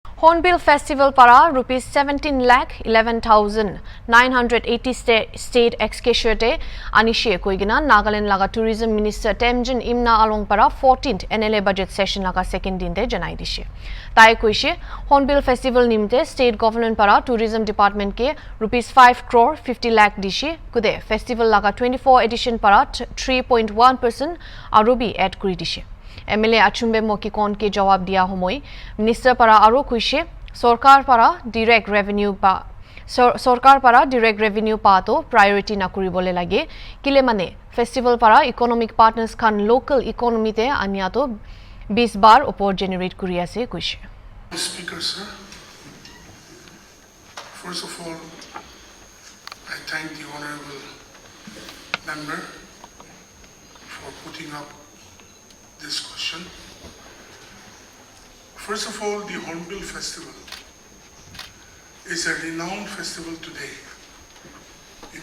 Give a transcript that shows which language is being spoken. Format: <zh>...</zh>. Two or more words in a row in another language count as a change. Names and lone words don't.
<nag>Hornbill Festival para rupees 17 lakh 11,980 state excashate anishe koigina Nagaland laga</nag> <en>tourism minister</en> <nag>Temjin Imna along para 14th NLA</nag> <en>budget session</en> <nag>laga second din de janai dishe tai koishe Hornbill Festival nimte state government para</nag> <en>tourism department</en> <nag>ke rupees 5 crore 50 lakh dishe kude festival laga 24 edition para 3.1% arubi add kuri dishe MLA Achumbe Mokikon ke jawab diya homoi minister para aro kuishe sarkar para</nag> <en>direct revenue</en> <nag>pa to priority na kuribole lage kile mane festival para</nag> <en>economic partners</en> <nag>khan</nag> <en>local economy</en> <nag>te anya to 20 bar upor generate kuri ase kuishe.</nag> <en>Speaker sir, first of all I thank the honorable member for putting up this question. First of all, the Hornbill Festival is a renowned festival today in</en>